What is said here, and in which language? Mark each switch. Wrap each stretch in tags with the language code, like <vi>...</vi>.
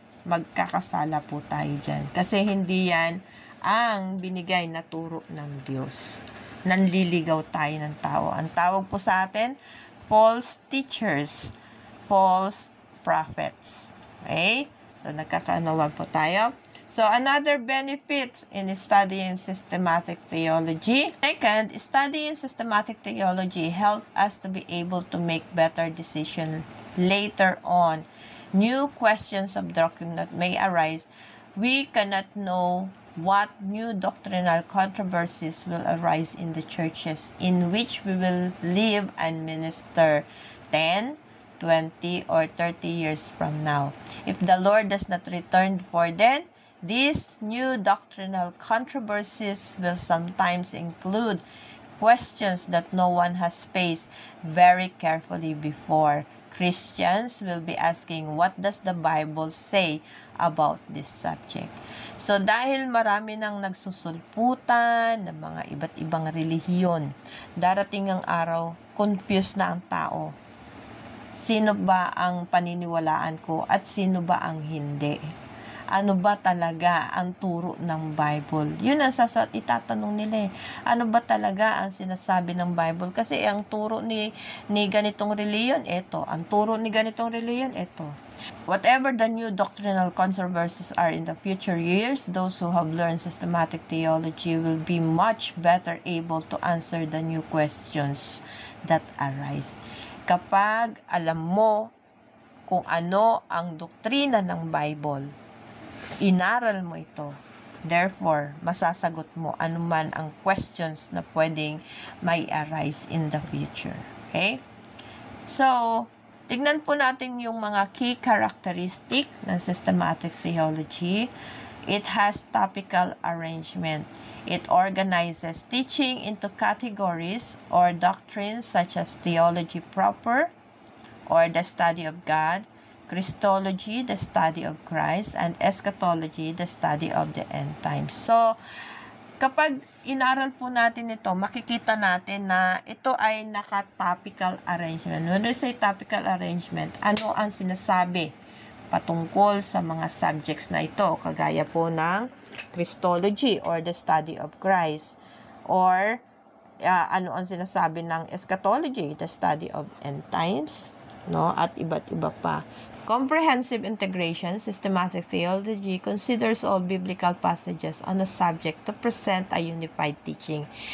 <tl>magkakasala po tayo dyan. Kasi hindi yan ang binigay na turo ng Diyos. Nanliligaw tayo ng tao. Ang tawag po sa atin,</tl> <en>false teachers, false prophets.</en> <tl>Okay? So, nagkakaunawan po tayo.</tl> <en>So, another benefit in studying systematic theology. Second, studying systematic theology helps us to be able to make better decisions later on. New questions of doctrine that may arise. We cannot know what new doctrinal controversies will arise in the churches in which we will live and minister 10, 20, or 30 years from now. If the Lord does not return before then, these new doctrinal controversies will sometimes include questions that no one has faced very carefully before. Christians will be asking, what does the Bible say about this subject?</en> <tl>So, dahil marami nang nagsusulputan ng mga iba't ibang relihiyon, darating ang araw, confused na ang tao. Sino ba ang paniniwalaan ko at sino ba ang hindi? Ano ba talaga ang turo ng Bible? Yun ang itatanong nila eh. Ano ba talaga ang sinasabi ng Bible? Kasi ang turo ni ganitong reliyon, ito. Ang turo ni ganitong reliyon, ito.</tl> <en>Whatever the new doctrinal controversies are in the future years, those who have learned systematic theology will be much better able to answer the new questions that arise.</en> <tl>Kapag alam mo kung ano ang doktrina ng Bible, inaral mo ito. Therefore, masasagot mo anuman ang questions na pwedeng</tl> <en>may arise in the future.</en> <tl>Okay? So, tignan po natin yung mga key characteristic ng systematic theology.</tl> <en>It has topical arrangement. It organizes teaching into categories or doctrines such as theology proper or the study of God, Christology, the study of Christ, and eschatology, the study of the end times.</en> <tl>So, kapag inaral po natin ito, makikita natin na ito ay naka-topical arrangement.</tl> <en>When we say topical arrangement,</en> <tl>ano ang sinasabi patungkol sa mga subjects na ito? Kagaya po ng Christology or</tl> <en>the study of Christ.</en> <tl>Or ano ang sinasabi ng eschatology,</tl> <en>the study of end times,</en> <tl>no? At iba't iba pa.</tl> <en>Comprehensive integration, systematic theology considers all biblical passages on a subject to present a unified teaching.</en>